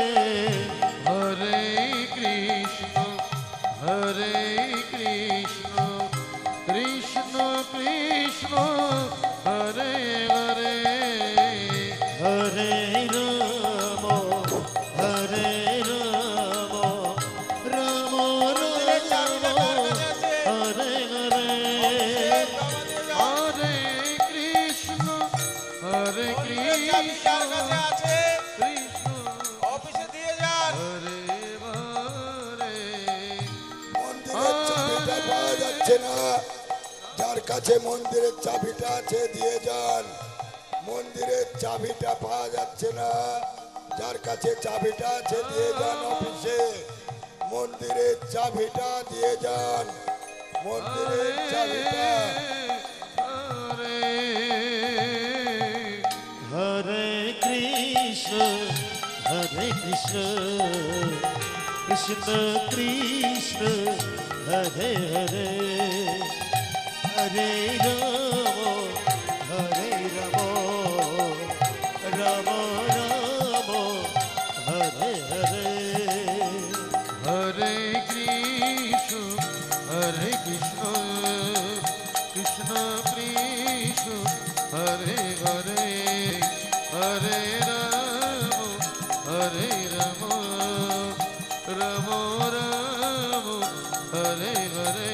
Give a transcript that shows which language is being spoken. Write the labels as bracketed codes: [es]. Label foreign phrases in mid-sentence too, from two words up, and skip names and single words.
[sa] হরে কৃষ্ণ কৃষ্ণ কৃষ্ণ কৃষ্ণ হরে হরে হরে রাম হরে রাম রাম রাম হরে হরে হরে কৃষ্ণ হরে কৃষ্ণ কৃষ্ণ [bn] অফিসে দিয়ে যান [sa] হরে হরে [bn] মন্দিরের চাবিটা পাওয়া যাচ্ছে না, যার কাছে মন্দিরের চাবিটা আছে দিয়ে যান। মন্দিরের চাবিটা পাওয়া যাচ্ছে না, যার কাছে চাবিটা আছে দিয়ে যান অফিসে। মন্দিরের চাবিটা দিয়ে যান, মন্দিরের চাবিটা। [sa] হরে হরে কৃষ্ণ কৃষ্ণ কৃষ্ণ হরে হরে হরে রাম রাম রাম হরে হরে হরে কৃষ্ণ হরে কৃষ্ণ কৃষ্ণ কৃষ্ণ হরে হরে হরে রাম রাম রাম হরে হরে